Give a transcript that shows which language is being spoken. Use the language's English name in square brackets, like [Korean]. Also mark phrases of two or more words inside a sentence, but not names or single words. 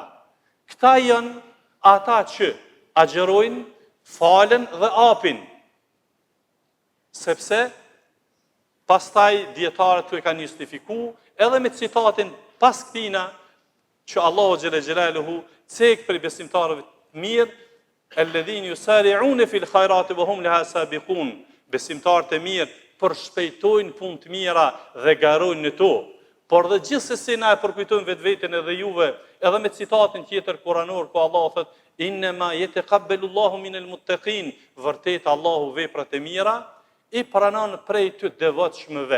[Albanian] Këta janë ata që agjerojnë, falen dhe apin. Sepse pastaj dietarët e kanë justifikuar edhe me citatin pas këtina që Allahu [Arabic] جل جلاله [Albanian] cek për besimtarëve të mirë, [Arabic] الذين يسارعون في الخيرات وهم لها سابقون. [Albanian] Besimtarët e mirë përshpejtojnë punë të mira dhe garojnë në to. Por dhe gjithsesi na e përkujtojmë vetveten edhe juve, edhe me citatin tjetër kuranor ku Allahu thotë: [Arabic] "إنما يتقبل الله من المتقين." [Albanian] Vërtet Allahu veprat e mira i pranon prej të devotshmëve.